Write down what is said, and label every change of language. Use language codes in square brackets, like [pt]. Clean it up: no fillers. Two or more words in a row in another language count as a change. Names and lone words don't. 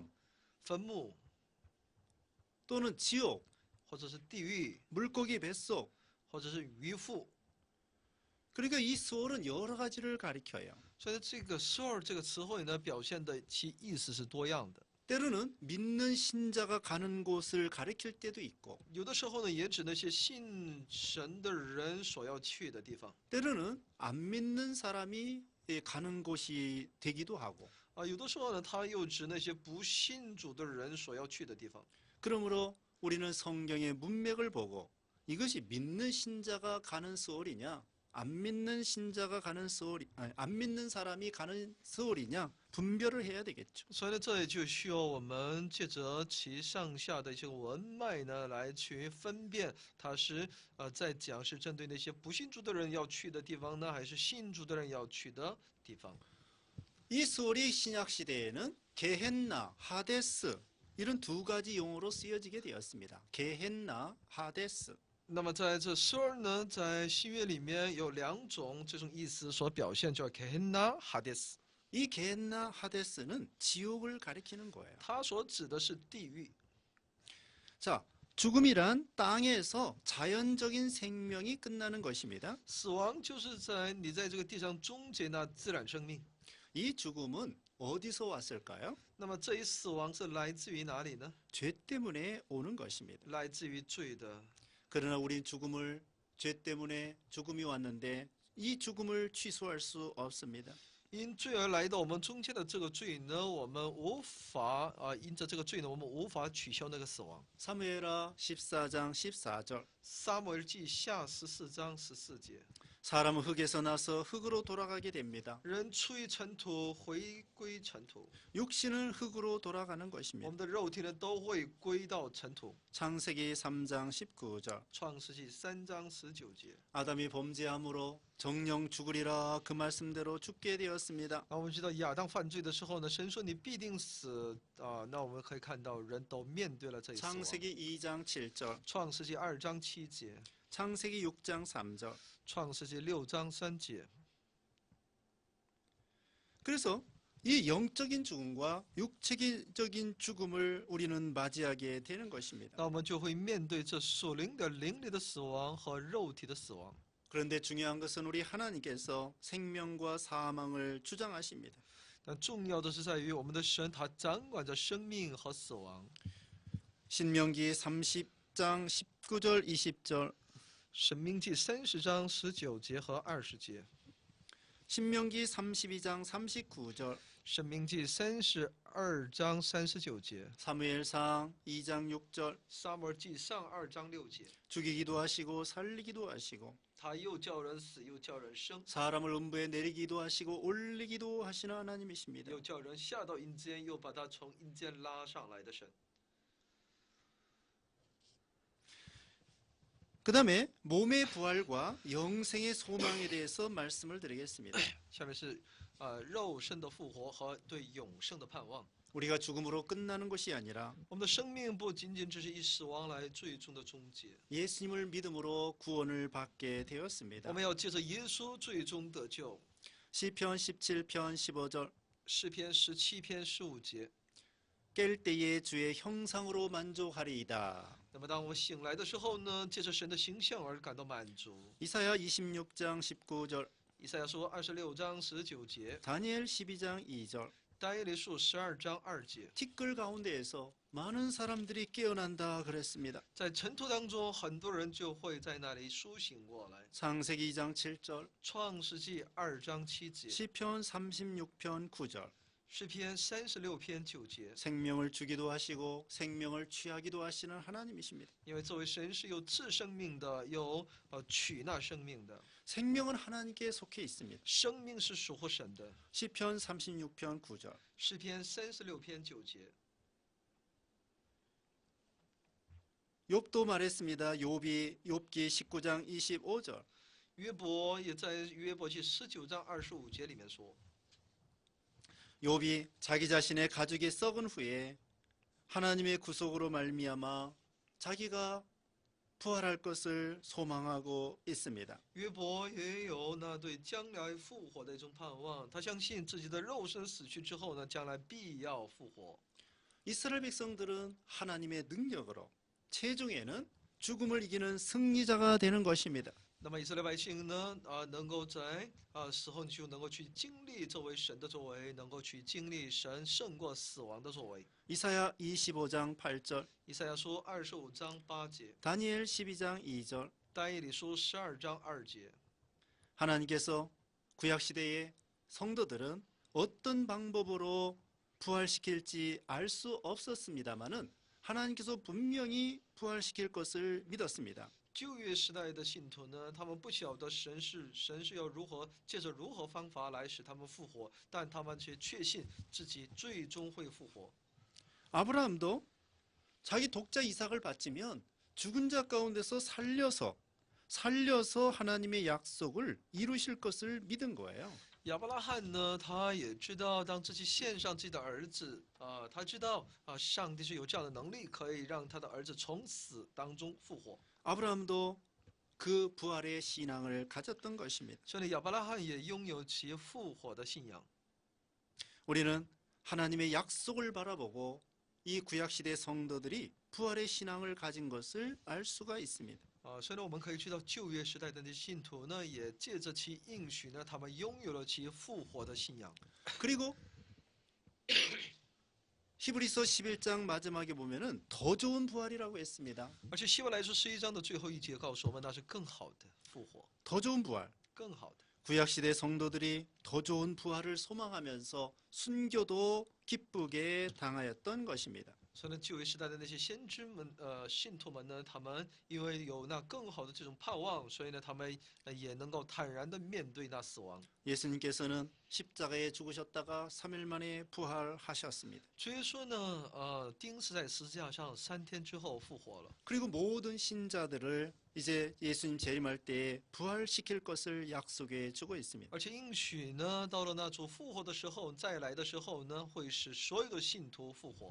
[zh] 坟墓 [ko] 또는 지옥, [zh] 或者是地狱， [ko] 물고기 뱃속. [zh] 或者是鱼腹。 [ko] 그러니까 이 스월은 여러 가지를 가리켜요. [zh] 所以这个死尔这个词汇呢，表现的其意思是多样的。 [ko] 때로는 믿는 신자가 가는 곳을 가리킬 때도 있고 [zh] 有的时候呢，也指那些信神的人所要去的地方。 [ko] 때로는 안 믿는 사람이 가는 곳이 되기도 하고 [zh] 有的时候呢，它又指那些不信主的人所要去的地方。 [ko] 그러므로 우리는 성경의 문맥을 보고 이것이 믿는 신자가 가는 스월이냐 안 믿는 신자가 가는 스월이 안 믿는 사람이 가는 스월이냐 분별을 해야 되겠죠. [zh] 所以呢，这也就需要我们借着其上下的一些文脉呢，来去分辨它是在讲是针对那些不信主的人要去的地方呢，还是信主的人要去的地方。 [ko] 이 스월이 신약 시대에는 게헨나, 하데스 이런 두 가지 용어로 쓰여지게 되었습니다. 게헨나, 하데스. [zh] 那么在这 Sur 呢，在新约里面有两种这种意思所表现，叫 Gehenna Hades。 [ko] 이 게헨나, 하데스는 지옥을 가리키는 거예요. [zh] 它所指的是地狱。 [ko] 자, 죽음이란 땅에서 자연적인 생명이 끝나는 것입니다. [zh] 死亡就是在你在这个地上终结那自然生命。 [ko] 이 죽음은 어디서 왔을까요? [zh] 那么这一死亡是来自于哪里呢？ [ko] 죄 때문에 오는 것입니다. [zh] 来自于罪的。 [ko] 그러나 우린 죽음을 죄 때문에 죽음이 왔는데 이 죽음을 취소할 수 없습니다. [zh] 因罪而来到我们中间的这个罪呢，我们无法因着这个罪呢，我们无法取消那个死亡。 [ko] 사무엘하 14장 14절. [zh] 撒母耳记下14章14节， [ko] 사람은 흙에서 나서 흙으로 돌아가게 됩니다. [zh] 人出于尘土，回归尘土。 [ko] 육신은 흙으로 돌아가는 [zh] 我 [ko] 것입니다. [zh] 们的肉体呢，都会归到尘土。 [ko] 창세기 3장 19절. [zh] 创世纪3章19节。 [ko] 아담이 범죄함으로 정령 죽으리라 그 말씀대로 죽게 되었습니다. [zh] 我们知道亚当犯罪的时候呢，神说你必定死那我们可以看到人都面对了这一死亡。 [ko] 창세기 2장 7절. [zh] 创世纪2章7节， [ko] 창세기 6장 3절. [zh] 创世纪6章3节。 [ko] 그래서 이 영적인 죽음과 육체적인 죽음을 우리는 맞이하게 되는 것입니다. [zh] 那我们就会面对这属灵的灵里的死亡和肉体的死亡。 [ko] 그런데 중요한 것은 우리 하나님께서 생명과 사망을 주장하십니다. [zh] 但重要的是在于我们的神，他掌管着生命和死亡。 [ko] 신명기 30장 19절 20절. [zh] 申命记30章19节和20节， [ko] 신명기 32장 39절. [zh] 申命记32章39节， [ko] 사무엘상 2장 6절. [zh] 撒母耳记上2章6节， [ko] 죽이기도 하시고 살리기도 하시고 [zh] 他又叫人死，又叫人生， [ko] 사람을 음부에 내리기도 하시고 올리기도 하시는 하나님이십니다. [zh] 又叫人下到阴间，又把他从阴间拉上来的神。 [ko] 그 다음에 몸의 부활과 영생의 소망에 대해서 말씀을 드리겠습니다. [zh] 下面是肉身的复活和对永生的盼望。 [ko] 우리가 죽음으로 끝나는 것이 아니라 [zh] 我们的生命不仅仅只是以死亡来最终的终结， [ko] 예수님을 믿음으로 구원을 받게 되었습니다. [zh] 我们要借着耶稣最终得救。 [ko] 시편 17편 15절. [zh] 诗篇17篇15节， [ko] 깰 때에 주의 형상으로 만족하리이다. [zh] 那么当我们醒来的时候呢，借着神的形象而感到满足。 [ko] 이사야 26장 19절, [zh] 以赛亚书26章19节， [ko] 다니엘 12장 2절, [zh] 但以理书12章2节， [ko] 티끌 가운데에서 많은 사람들이 깨어난다 그랬습니다. [zh] 在尘土当中，很多人就会在那里苏醒过来。 [ko] 창세기 2장 7절, [zh] 创世纪2章7节， [ko] 시편 36편 9절, [zh] 诗篇36篇9节。 [ko] 생명을 주기도 하시고 생명을 취하기도 하시는 하나님이십니다. [zh] 因为作为神是有赐生命的，有取那生命的， [ko] 생명은 하나님께 속해 있습니다. [zh] 生命是属乎神的。 [ko] 시편 36편 9절, [zh] 诗篇36篇9节， [ko] 욥도 말했습니다. 욥기 19장 25절, [zh] 约伯也在约伯记19章25节里面说， [ko] 욥이 자기 자신의 가죽이 썩은 후에 하나님의 구속으로 말미암아 자기가 부활할 것을 소망하고 있습니다. [zh] 约伯也有那对将来复活的一种盼望，他相信自己的肉身死去之后呢，将来必要复活。 [ko] 이스라엘 백성들은 하나님의 능력으로 최종에는 죽음을 이기는 승리자가 되는 것입니다. [zh] 那么以色列百姓呢，能够在死后就能够去经历作为神的作为，能够去经历神胜过死亡的作为。 [ko] 이사야 25장 8절, [zh] 以赛亚书25章8节， [ko] 다니엘 12장 2절, [zh] 但以理书12章2节， [ko] 하나님께서 구약 시대의 성도들은 어떤 방법으로 부활시킬지 알 수 없었습니다마는 하나님께서 분명히 부활시킬 것을 믿었습니다. [zh] 旧约时代的信徒呢，他们不晓得神是要借着如何方法来使他们复活，但他们却确信自己最终会复活。 [ko] 아브라함도 자기 독자 이삭을 바치면 죽은 자 가운데서 살려서 하나님의 약속을 이루실 것을 믿은 거예요. [zh] 亚伯拉罕呢，他也知道当自己献上自己的儿子他知道上帝是有这样的能力，可以让他的儿子从死当中复活。 [ko] 아브라함도 그 부활의 신앙을 가졌던 것입니다. [zh] 所以亚伯拉罕也拥有其复活的信仰。 [ko] 우리는 하나님의 약속을 바라보고 이 구약시대 성도들이 부활의 신앙을 가진 것을 알 수가 있습니다. [zh] 所以呢，我们可以知道旧约时代的那些信徒呢，也借着其应许呢，他们拥有了其复活的信仰。 [ko] 그리고 히브리서 11장 마지막에 보면은 더 좋은 부활이라고 했습니다. [zh] 而且希伯来书11章的最后一节告诉我们，那是更好的复活， [ko] 더 좋은 부활. [zh] 更好的。 [ko] 구약시대 성도들이 더 좋은 부활을 소망하면서 순교도 기쁘게 당하였던 것입니다. [zh] 所以呢，旧约时代的那些先知们、信徒们呢，他们因为有那更好的这种盼望，所以呢，他们也能够坦然的面对那死亡。 [ko] 예수님께서는 십자가에 죽으셨다가 3일 만에 부활하셨습니다. [zh] 主耶稣呢，钉死在十字架上，3天之后复活了。 [ko] 그리고 모든 신자들을 이제 예수님 재림할 때 부활시킬 것을 약속해 주고 있습니다. [zh] 而且应许呢，到了那主复活的时候，再来的时候呢，会使所有的信徒复活。